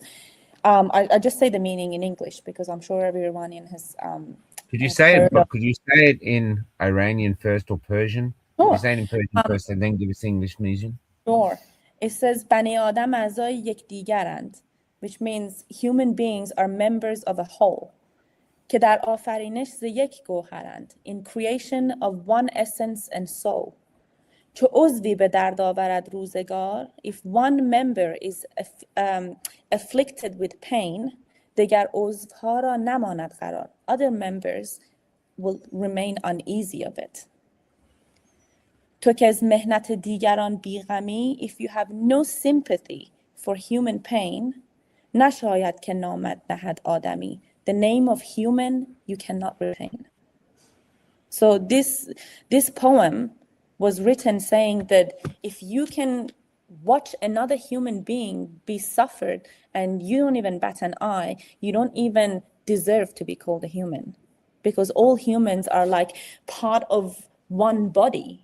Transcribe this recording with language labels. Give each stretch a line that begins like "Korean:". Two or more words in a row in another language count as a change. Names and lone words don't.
English: I just say the meaning in English because I'm sure every Iranian Could you has say it? heard of. But could you say it in Iranian first or Persian? Could you Sure, say it in Persian first and then give us English version? sure. It says
Persian: بنی آدم اعضای یکدیگرند,
English: which means human beings are members of a whole.
Persian: که در آفرینش ز یک گوهرند.
English: In creation of one essence and soul.
Persian: چو عضوی به درد آورد روزگار,
English: if one member is afflicted with pain,
Persian: دیگر عضوها را نماند قرار.
English: Other members will remain uneasy of it.
Persian: تو که از مهنت دیگران بیغمی,
English: if you have no sympathy for human pain,
Persian: نشاید که نامت نهد آدمی.
English: The name of human you cannot retain. So this poem was written saying that if you can watch another human being be suffered and you don't even bat an eye, you don't even deserve to be called a human, because all humans are like part of one body.